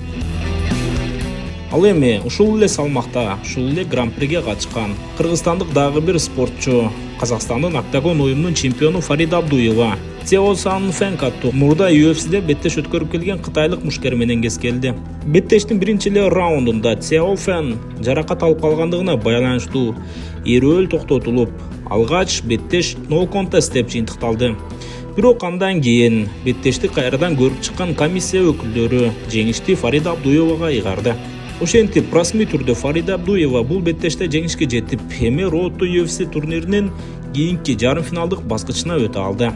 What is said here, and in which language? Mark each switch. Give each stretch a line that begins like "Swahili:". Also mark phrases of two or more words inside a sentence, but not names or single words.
Kyrgyz: Ал эми ушул эле салмакта, ушул эле гран-приге катышкан кыргызстандык дагы бир спортчу, Казакстандын октагон уюмунун чемпиону Фарида Абдуева Цео Сан Фэнк аттуу мурда UFC'де беттеш өткөрүп келген кытайлык мушкер менен кескелди. Беттештин биринчи эле раундунда Цео Фэн жаракат алып калгандыгына байланыштуу эрүүл токтотулуп, алгач беттеш
English: no contest
Kyrgyz: деп жыйынтыкталды. Бирок андан кийин беттешти кайрадан көрүп чыккан комиссия өкүлдөрү жеңишти Фарида Абдуевага ыйгарды. Ошентип, расмий түрдө Фарида Абдуева бул беттеште жеңишке жетип, эми Road to UFC турниринин кийинки жарым финалдык баскычына өтө алды.